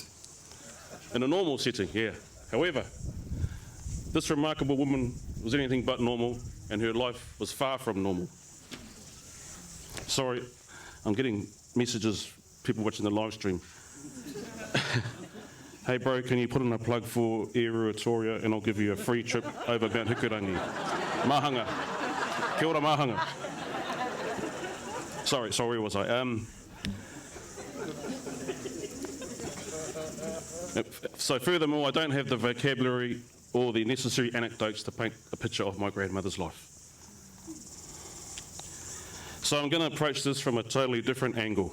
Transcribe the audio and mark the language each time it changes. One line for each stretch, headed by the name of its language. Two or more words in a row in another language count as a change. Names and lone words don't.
English: In a normal setting, yeah. However, this remarkable woman was anything but normal, and her life was far from normal. Sorry, I'm getting messages, people watching the live stream. Hey bro, can you put in a plug for Air Ruatoria and I'll give you a free trip over Mount Hikurangi.
Māori: Mahanga. Kia ora mahanga.
English: Sorry, where was I? So furthermore, I don't have the vocabulary or the necessary anecdotes to paint a picture of my grandmother's life. So I'm going to approach this from a totally different angle.